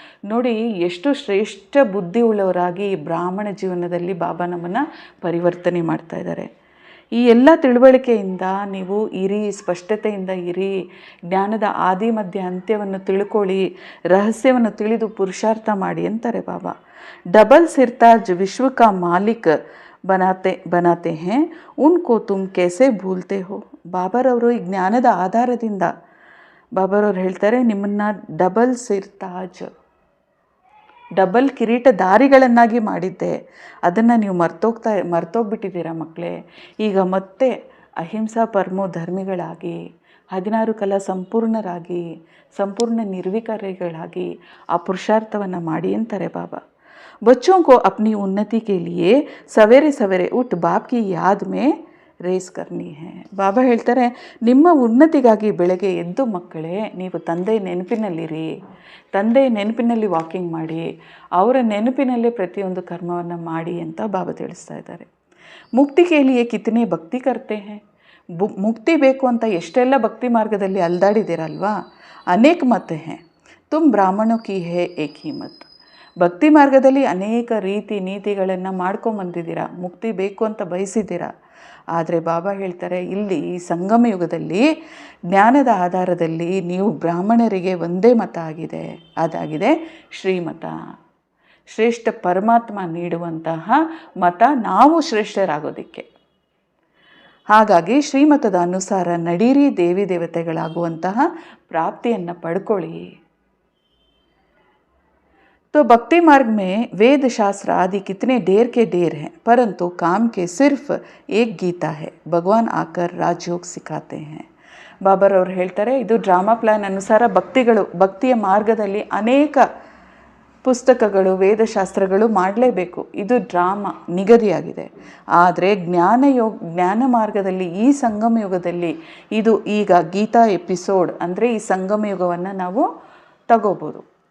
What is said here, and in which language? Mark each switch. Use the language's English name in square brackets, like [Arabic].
[Kannada] ನೋಡಿ, ಎಷ್ಟು ಶ್ರೇಷ್ಠ ಬುದ್ಧಿ ಉಳ್ಳವರಾಗಿ ಈ ಬ್ರಾಹ್ಮಣ ಜೀವನದಲ್ಲಿ ಬಾಬಾ ನಮ್ಮನ್ನು ಪರಿವರ್ತನೆ ಮಾಡ್ತಾ ಇದ್ದಾರೆ. ಈ ಎಲ್ಲ ತಿಳುವಳಿಕೆಯಿಂದ ನೀವು ಇರಿ, ಸ್ಪಷ್ಟತೆಯಿಂದ ಇರಿ, ಜ್ಞಾನದ ಆದಿ ಮಧ್ಯ ಅಂತ್ಯವನ್ನು ತಿಳ್ಕೊಳ್ಳಿ, ರಹಸ್ಯವನ್ನು ತಿಳಿದು ಪುರುಷಾರ್ಥ ಮಾಡಿ ಅಂತಾರೆ ಬಾಬಾ. [Hindi] ಡಬಲ್ ಸಿರ್ತಾಜ್ ವಿಶ್ವ ಕಾ ಮಾಲಿಕ್ बनाते हैं, उनको तुम कैसे भूलते हो. [Kannada] ಬಾಬಾರವರು ಈ ಜ್ಞಾನದ ಆಧಾರದಿಂದ ಬಾಬಾರವ್ರು ಹೇಳ್ತಾರೆ, ನಿಮ್ಮನ್ನು ಡಬಲ್ ಸಿರ್ತಾಜ್, ಡಬಲ್ ಕಿರೀಟಧಾರಿಗಳನ್ನಾಗಿ ಮಾಡಿದ್ದೆ. ಅದನ್ನು ನೀವು ಮರ್ತೋಗ್ಬಿಟ್ಟಿದ್ದೀರಾ ಮಕ್ಕಳೇ. ಈಗ ಮತ್ತೆ ಅಹಿಂಸಾ ಪರಮೋ ಧರ್ಮಿಗಳಾಗಿ 16 ಕಲಾ ಸಂಪೂರ್ಣರಾಗಿ ಸಂಪೂರ್ಣ ನಿರ್ವಿಕಾರಿಗಳಾಗಿ ಆ ಪುರುಷಾರ್ಥವನ್ನು ಮಾಡಿ ಅಂತಾರೆ ಬಾಬಾ. [Hindi] बच्चों को अपनी उन्नति के लिए सवेरे सवेरे उठ बाप की याद में ರೇಸ್ ಕರ್ನಿ ಹೇ. [Kannada] ಬಾಬಾ ಹೇಳ್ತಾರೆ, ನಿಮ್ಮ ಉನ್ನತಿಗಾಗಿ ಬೆಳಗ್ಗೆ ಎದ್ದು ಮಕ್ಕಳೇ ನೀವು ತಂದೆಯ ನೆನಪಿನಲ್ಲಿರಿ, ತಂದೆಯ ನೆನಪಿನಲ್ಲಿ ವಾಕಿಂಗ್ ಮಾಡಿ, ಅವರ ನೆನಪಿನಲ್ಲೇ ಪ್ರತಿಯೊಂದು ಕರ್ಮವನ್ನು ಮಾಡಿ ಅಂತ ಬಾಬಾ ತಿಳಿಸ್ತಾ ಇದ್ದಾರೆ. [Hindi] ಮುಕ್ತಿ ಕೆ ಲಿಯೇ ಕಿತನೆ ಭಕ್ತಿ ಕರ್ತೆ ಹೇ. [Kannada] ಮುಕ್ತಿ ಬೇಕು ಅಂತ ಎಷ್ಟೆಲ್ಲ ಭಕ್ತಿ ಮಾರ್ಗದಲ್ಲಿ ಅಲ್ದಾಡಿದ್ದೀರಲ್ವಾ. [Hindi] ಅನೇಕ ಮತ ಹೇ, ತುಮ್ ಬ್ರಾಹ್ಮಣೋ ಕಿ ಹೇ ಏಕ್ ಹಿ ಮತ್. [Kannada] ಭಕ್ತಿ ಮಾರ್ಗದಲ್ಲಿ ಅನೇಕ ರೀತಿ ನೀತಿಗಳನ್ನು ಮಾಡ್ಕೊಂಬಂದಿದ್ದೀರಾ, ಮುಕ್ತಿ ಬೇಕು ಅಂತ ಬಯಸಿದ್ದೀರಾ. ಆದರೆ ಬಾಬಾ ಹೇಳ್ತಾರೆ, ಇಲ್ಲಿ ಈ ಸಂಗಮ ಯುಗದಲ್ಲಿ ಜ್ಞಾನದ ಆಧಾರದಲ್ಲಿ ನೀವು ಬ್ರಾಹ್ಮಣರಿಗೆ ಒಂದೇ ಮತ ಆಗಿದೆ, ಅದಾಗಿದೆ ಶ್ರೀಮತ. ಶ್ರೇಷ್ಠ ಪರಮಾತ್ಮ ನೀಡುವಂತಹ ಮತ ನಾವು ಶ್ರೇಷ್ಠರಾಗೋದಕ್ಕೆ. ಹಾಗಾಗಿ ಶ್ರೀಮತದ ಅನುಸಾರ ನಡೀರಿ, ದೇವಿ ದೇವತೆಗಳಾಗುವಂತಹ ಪ್ರಾಪ್ತಿಯನ್ನು ಪಡ್ಕೊಳ್ಳಿ. [Hindi] तो भक्ति मार्ग में वेद शास्त्र आदि कितने ढेर के ढेर हैं, परंतु काम के सिर्फ एक गीता है. भगवान आकर राजयोग सिखाते हैं. [Kannada] ಬಾಬಾರವ್ರು ಹೇಳ್ತಾರೆ, ಇದು ಡ್ರಾಮಾ ಪ್ಲ್ಯಾನ್ ಅನುಸಾರ ಭಕ್ತಿಯ ಮಾರ್ಗದಲ್ಲಿ ಅನೇಕ ಪುಸ್ತಕಗಳು ವೇದಶಾಸ್ತ್ರಗಳು ಮಾಡಲೇಬೇಕು. ಇದು ಡ್ರಾಮಾ ನಿಗದಿಯಾಗಿದೆ. ಆದರೆ ಜ್ಞಾನ ಮಾರ್ಗದಲ್ಲಿ ಈ ಸಂಗಮ ಯುಗದಲ್ಲಿ ಇದು ಈಗ ಗೀತಾ ಎಪಿಸೋಡ್ ಅಂದರೆ ಈ ಸಂಗಮ ಯುಗವನ್ನು ನಾವು ತಗೋಬೋದು.